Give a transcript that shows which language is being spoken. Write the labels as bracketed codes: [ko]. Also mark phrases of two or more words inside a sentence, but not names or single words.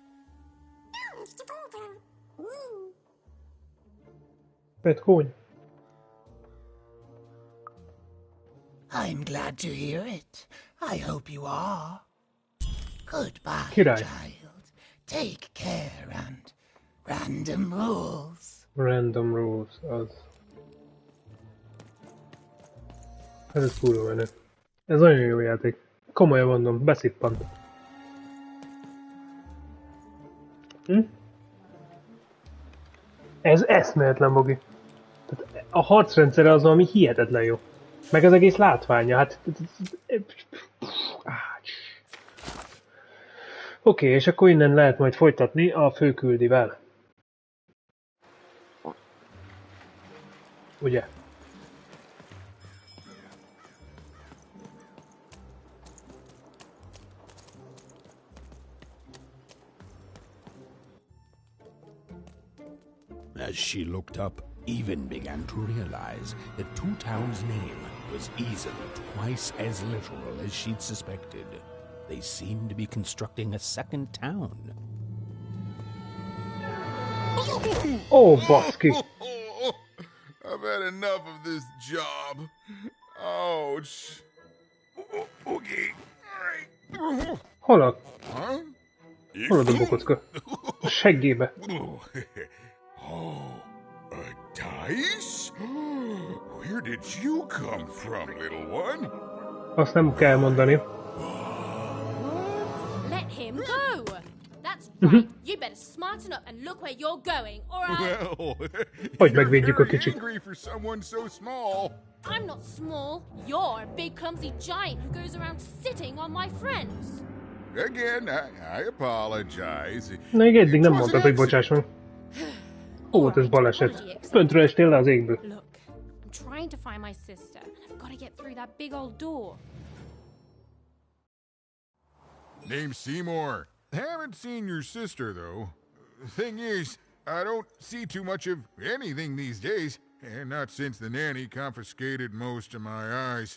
[hu] Petkóny. [en] I'm glad to hear it. I hope you are. Goodbye, [hu] Király. [en] child. Take care and random rules. Random rules, [hu] az. Ez kurva menő. Ez nagyon jó játék. Komolyan mondom, beszippant. Ez eszméletlen, Bogi. Tehát a harcrendszere az, ami hihetetlen jó. Meg az egész látványa, hát... Oké, és akkor innen lehet majd folytatni a főküldivel. Ugye? [en] As she looked up, Even began to realize that Two Town's name was easily twice as literal as she'd suspected. They seemed to be constructing a second town. [hu] Oh, baszki! [en] I've had enough of this job. Ouch. Okay. [hu] Hol a... Hol a dobókocka? A seggébe. [en] Oh, a dice? Where did you come from, little one? [hu] Azt nem kell mondani. [en] Let him go! That's right. You better smarten up and look where you're going, alright? Well, [hu] Hogy megvédjük a kicsit. [en] angry for someone so small. I'm not small. You're a big clumsy giant who goes around sitting on my friends. Again, I apologize. [hu] Na, még eddig nem mondtad, hogy bocsáss meg. Ó, ez baleset. Föntről estél le az égből. [en] Look, I'm trying to find my sister. I've got to get through that big old door. Name's Seymour. Haven't seen your sister, though. Thing is, I don't see too much of anything these days, and not since the nanny confiscated most of my eyes.